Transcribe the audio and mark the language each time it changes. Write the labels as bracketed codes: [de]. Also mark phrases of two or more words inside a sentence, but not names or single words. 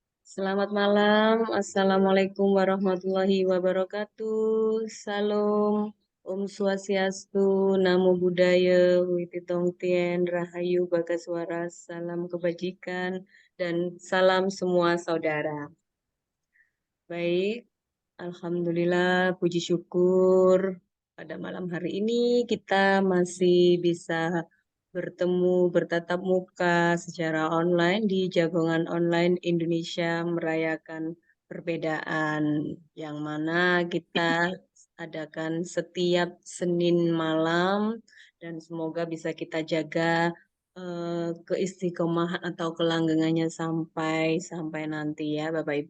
[id] Selamat malam, [ar] السلام عليكم ورحمة الله وبركاته. [id] Salam, [sa] Om Swastiastu, [pi] Namo Buddhaya, [id] Wititong Tien, [jv] Rahayu Bagaswara, [id] salam kebajikan, dan salam semua saudara. Baik, Alhamdulillah, puji syukur. Pada malam hari ini kita masih bisa bertemu bertatap muka secara online di Jagongan Online Indonesia merayakan perbedaan yang mana kita adakan setiap Senin malam dan semoga bisa kita jaga keistiqomahan atau kelanggengannya sampai nanti ya Bapak Ibu.